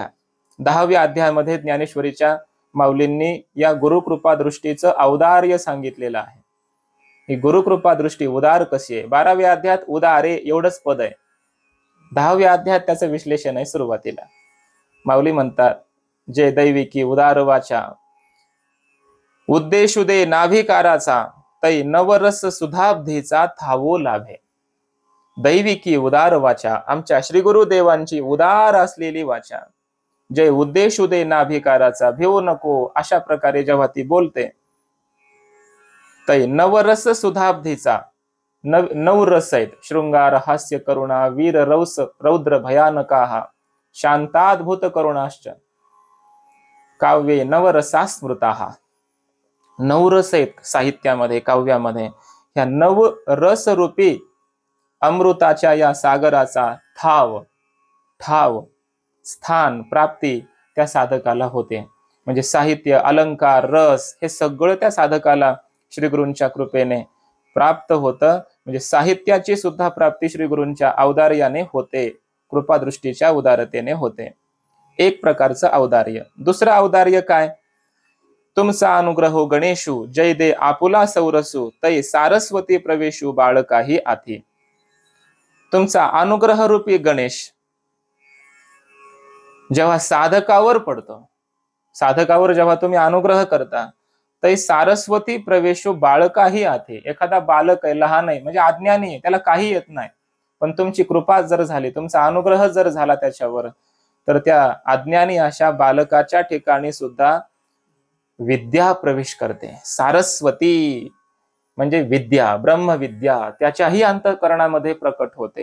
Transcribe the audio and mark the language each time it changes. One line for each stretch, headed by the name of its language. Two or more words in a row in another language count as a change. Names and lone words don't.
Marathi: 10व्या अध्यायामध्ये ज्ञानेश्वरीच्या माऊलींनी या गुरुकृपादृष्टीचं औदार्य सांगितलेलं आहे. ही गुरुकृपादृष्टी उदार कशी आहे? 12व्या अध्यायात उदारे एवढंच पद आहे. 10व्या अध्यायात त्याचं विश्लेषण आहे. सुरुवातीला माऊली म्हणतात, जे दैविकी उदार वाचा उद्देशु दे नाभिकाराचा, तै नवरस सुधाब्धीचा थावो लाभे. दैविकी उदार वाचा, आमच्या श्री गुरुदेवांची उदार असलेली वाचा, जे उद्देशु दे नाभिकाराचा, भिवू नको अशा प्रकारे जेव्हा ती बोलते, तै नवरस सुधाब्धीचा, नऊ रस आहेत.
Sanskrit: शृंगार, हास्य, करुणा, वीर, रौस, रौद्र, भयानकाहा, शांताद्भुत करुणाश्च, काव्ये नवरसास्मृताहा.
Marathi: 9 रस आहेत साहित्यामध्ये, काव्यामध्ये. ह्या 9 रस रूपी अमृताच्या या सागराचा ठाव स्थान प्राप्ती त्या साधकाला होते. म्हणजे साहित्य, अलंकार, रस हे सगळं त्या साधकाला श्रीगुरूंच्या कृपेने प्राप्त होतं. म्हणजे साहित्याची सुद्धा प्राप्ती श्रीगुरूंच्या औदार्याने होते, कृपादृष्टीच्या उदारतेने होते. एक प्रकारचं औदार्य. दुसरं औदार्य काय? तुमचा अनुग्रहो गणेशू, जय दे आपुला सौरसू, तै सारस्वती प्रवेशू बाळकाही आती. तुमचा अनुग्रह रूपी गणेश जेव्हा साधकावर पडतो, साधकावर जेव्हा तुम्ही अनुग्रह करता, तै सारस्वती प्रवेशो बाळकाही आथे. एखादा बालक आहे, लहान आहे, म्हणजे अज्ञानी आहे, त्याला काही येत नाही, पण तुमची कृपा जर झाली, तुमचा अनुग्रह जर झाला त्याच्यावर, तर त्या अज्ञानी अशा बालकाच्या ठिकाणी सुद्धा विद्या प्रवेश करते. सारस्वती म्हणजे विद्या, ब्रह्मविद्या त्याच्याही अंतःकरणामध्ये प्रकट होते.